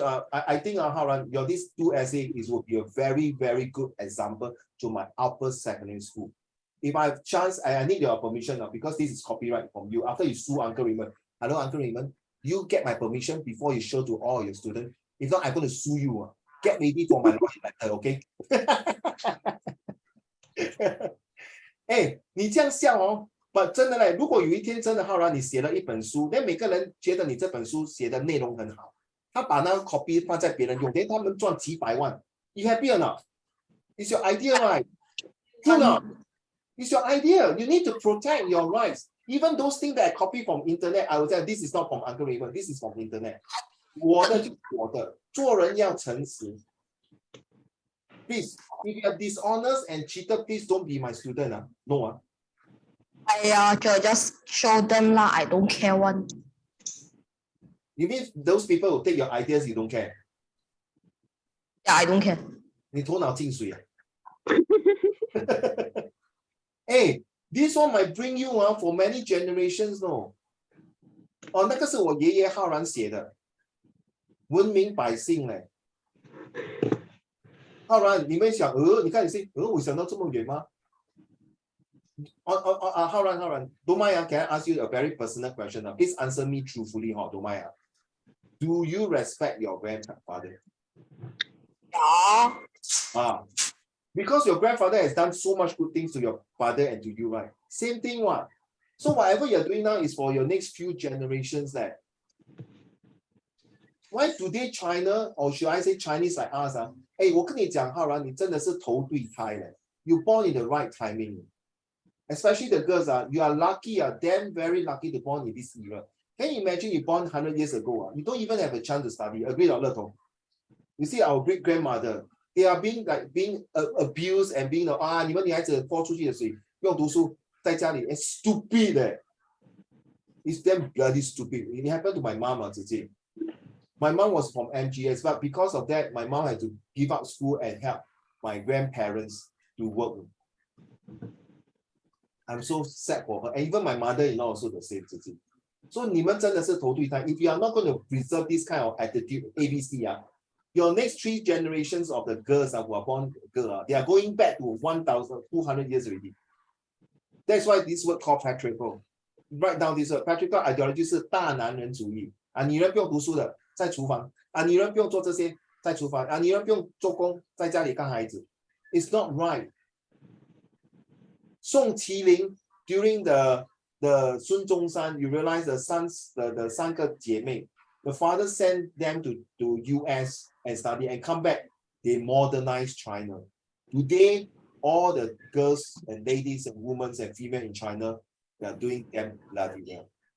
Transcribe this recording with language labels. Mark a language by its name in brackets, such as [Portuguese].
[English] I think Haran, your these 2 essays will be a very, very good example to my upper secondary school. If I have chance, I need your permission because this is copyright from you. After you sue Uncle Raymond, hello Uncle Raymond, you get my permission before you show to all your students. If not, I'm going to sue you. Get ready for my lawyer letter, okay? [Chinese] 哎，你这样笑哦，不真的嘞。如果有一天真的浩然你写了一本书，那每个人觉得你这本书写的内容很好，他把那个 copy 放在别人用，连他们赚几百万。 [English] You happy or not? It's your idea, right? True or not? It's your idea. You need to protect your rights. Even those things that I copy from internet, I will say this is not from Uncle Raymond. This is from internet. [Chinese] 我的就是我的，做人要诚实。 [English] Please, if you are dishonest and cheated, please don't be my student. No. I just show them lah. I don't care one. You mean those people who take your ideas, you don't care? Yeah, I don't care. [Chinese] 你头脑进水啊？ [English] Hey, this one might bring you for many generations, no? [Chinese] 哦，那个是我爷爷浩然写的，文明百姓嘞。浩然，你们想，你看你是，我想到这么远吗？浩然， [English] don't mind, can I ask you a very personal question? Please answer me truthfully, don't mind. Do you respect your grandfather? Yeah. Because your grandfather has done so much good things to your father and to you, right? Same thing, what? So whatever you're doing now is for your next few generations. Why today China, or should I say Chinese like us? [Chinese] 我跟你讲，浩然，你真的是投对胎嘞。 [English] You born in the right timing. Especially the girls, you are lucky, damn very lucky to born in this era. Can you imagine you born 100 years ago? You don't even have a chance to study. Agree or not? You see, our great grandmother, they are being abused and being [Chinese] 你们女孩子泼出去的水，不用读书，在家里， [English] stupid. It's damn bloody stupid. It happened to my mom, [Chinese] 直接。 [English] My mom was from MGS, but because of that, my mom had to give up school and help my grandparents to work. I'm so sad for her. And even my mother-in-law also the same. [Chinese] So 你们真的是投对胎。 [English] If you are not going to preserve this kind of attitude, ABC, your next 3 generations of the girls who are born girl, they are going back to 1,200 years already. That's why this word called patriarchal. Write down this word. [Chinese] Patriarchal ideology 是大男人主义。女人不用读书的，在厨房。女人不用做这些，在厨房。女人不用做工，在家里看孩子。 [English] It's not right. 宋麒麟 during the 孙中山, you realize the sons, the [Chinese] 3个姐妹, [English] the father sent them to US and study and come back. They modernized China. Today, all the girls and ladies and women and female in China, they are doing them bloody well.